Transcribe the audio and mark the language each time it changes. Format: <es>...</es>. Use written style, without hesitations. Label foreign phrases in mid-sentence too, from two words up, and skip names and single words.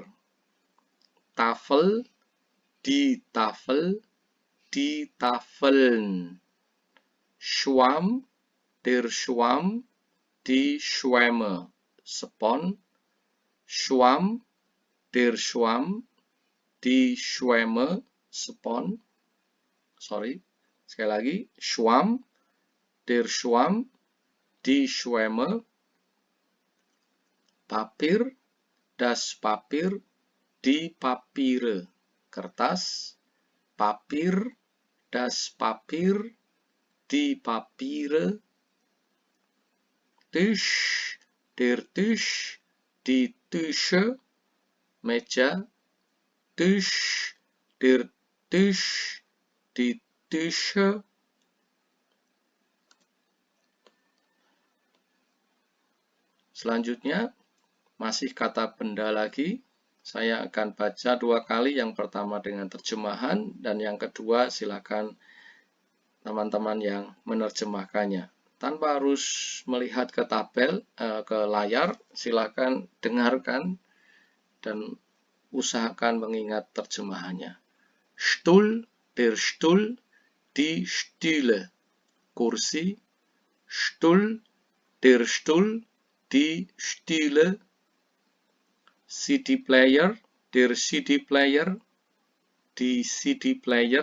<de>Tafel, die Tafel, die Tafeln. Schwamm, der Schwamm, die Schwämme, spon. Schwamm, der Schwamm, die Schwämme,</de> <id>spon. Sekali lagi.</id> <de>Schwamm, der Schwamm, die Schwämme. Papier, das Papier, die Papiere, kertas. Papier, das Papier, die Papiere. Tisch, der Tisch, die Tische, meja. Tisch, der Tisch, die Tische.</de> <id>Selanjutnya, masih kata benda lagi. Saya akan baca 2 kali, yang pertama dengan terjemahan, dan yang kedua silakan teman-teman yang menerjemahkannya. Tanpa harus melihat ke layar, silakan dengarkan dan usahakan mengingat terjemahannya.</id> <de>Stuhl, der Stuhl, die Stühle. Kursi, Stuhl, der Stuhl, die Stühle. CD player, der CD player, die CD player.</de>